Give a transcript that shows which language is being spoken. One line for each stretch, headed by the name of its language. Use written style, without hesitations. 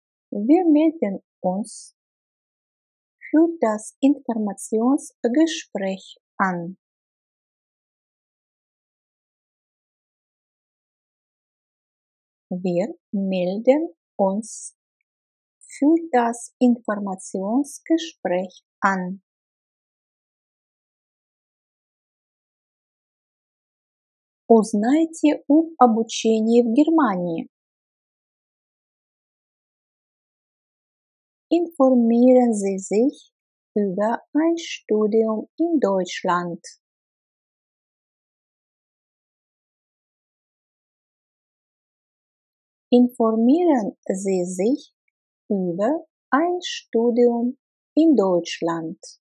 German: Wir melden uns für das Informationsgespräch an. Wir melden uns für das Informationsgespräch an.
Russian: Узнайте об обучении в Германии.
German: Informieren Sie sich über ein Studium in Deutschland. Informieren Sie sich über ein Studium in Deutschland.